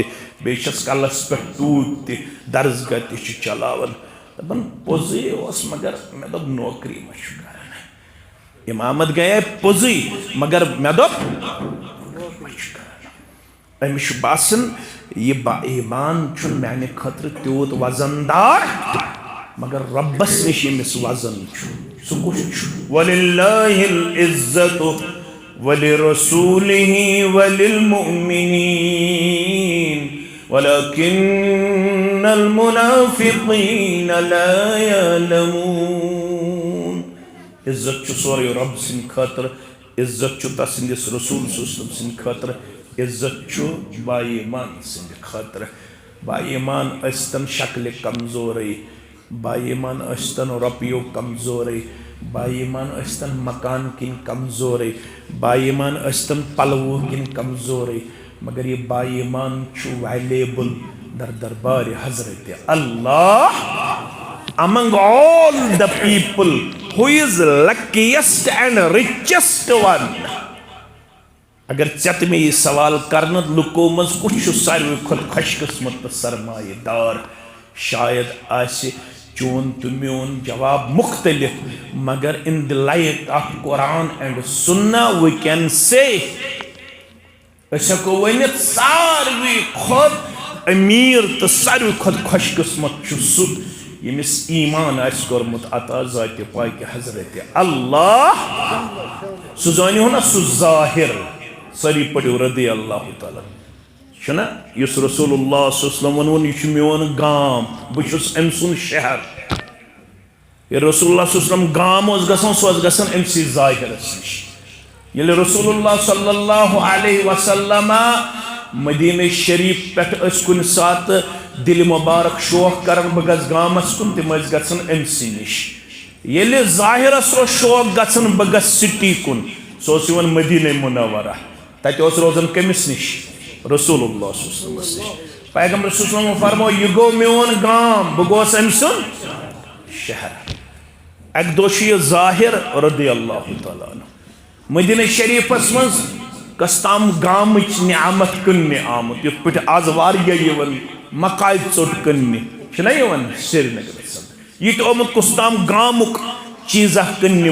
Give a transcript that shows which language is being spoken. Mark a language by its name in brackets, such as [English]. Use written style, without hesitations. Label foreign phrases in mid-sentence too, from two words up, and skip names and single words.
[Kashmiri] بیٚیہِ چھس کلس پٮ۪ٹھ ٹوٗپۍ تہِ درسگاہ تہِ چھُ چلاوان دپان پوٚزُے اوس مگر مےٚ دوٚپ نوکری ما چھُ کران امامت گٔیے پوٚزُے مگر مےٚ دوٚپ نوکری ما چھُ کران أمِس چھُ باسان یہِ با ایٖمان چھُنہٕ میانہِ خٲطرٕ تیوٗت وزن دار مگر رۄبس نِش ییٚمِس وزن چھُ سُہ کُس چھُ [Arabic] وَلِلَّهِ الْعِزَّةُ وَلِرَسُولِهِ وَلِلْمُؤْمِنِينَ وَلَكِنَّ الْمُنَافِقِينَ لَا يَعْلَمُونَ [Kashmiri] عزت چھُ سورُے رۄب سٕنٛدِ خٲطرٕ عزت چھُ تسٕنٛدِس رسوٗل سٕنٛدِ خٲطرٕ عزت چھُ بائیمان سٕنٛدِ خٲطرٕ بائیمان ٲسۍتن شکلہِ کمزورٕے بائیمان ٲسۍتن رۄپیو کمزورٕے بائیمان ٲسۍتن مکان کِنۍ کمزورٕے بائیمان ٲسۍتن پلوو کِنۍ کمزورٕے مگر یہِ بائیمان چھُ ویلیبل در دربارِ حضرت اللہ [English] among all the people who is luckiest and richest one [Kashmiri] اگر ژےٚ تہٕ مےٚ یہِ سوال کرنہٕ لُکو منٛز کُس چھُ ساروی کھۄتہٕ خۄش قٕسمت تہٕ سرمایہ دار شاید آسہِ چون تو میون جواب مختلف مگر [English] in the light of Quran and Sunnah we can say [Kashmiri] أسۍ ہٮ۪کو ؤنِتھ ساروی کھۄتہٕ أمیٖر تہٕ ساروی کھۄتہٕ خۄش قٕسمت چھُ سُہ ییٚمِس ایٖمان آسہِ کوٚرمُت عطا ذاتِ پاکہِ حضرتِ اللہ سُہ زٲنِو نا سُہ ظٲہِر سٲری پٔرِو [Arabic] رضی اللہ تعالیٰ [Kashmiri] چھُنا یُس رسول اللہ [Arabic] صلی اللہ علیہ وسلم [Kashmiri] ووٚنُن یہِ چھُ میون گام بہٕ چھُس أمۍ سُنٛد شہر ییٚلہِ رسول اللہ [Arabic] صلی اللہ علیہ وسلم [Kashmiri] گام اوس گژھان سُہ اوس گژھان أمسٕے ظٲہِرس نِش ییٚلہِ رسول اللہ [Arabic] صلی اللہ علیہ وسلم [Kashmiri] مدینہ شریف پٮ۪ٹھ ٲسۍ کُنہِ ساتہٕ دِلہِ مُبارک شوق کران بہٕ گژھٕ گامس کُن تِم ٲسۍ گژھان أمسٕے نِش ییٚلہِ ظٲہِرس اوس شوق گژھان بہٕ گژھٕ سٹی کُن سُہ اوس یِوان مدینہ منورہ تتہِ اوس روزان کٔمِس نِش رسول اللہ [Arabic] صلی اللہ علیہ وسلم [Kashmiri] پیغمبر [Arabic] صلی اللہ علیہ وسلم [Kashmiri] فرمو یہ گو میون گام بہٕ گوس أمۍ سُنٛد شہر اکہِ دۄہ چھُ یہِ ظٲہِر [Arabic] رضی اللہ تعالیٰ عنہ [Kashmiri] مدینہ شریفس منٛز کس تام گامٕچ نعمت کٕننہِ آمُت یِتھ پٲٹھۍ آز واریاہ یِوان مکاے ژوٚٹ کٕننہِ چھُنہ یِوان سرینگرس منٛز یہِ تہِ آمُت کُس تام گامُک چیٖزا کٕننہِ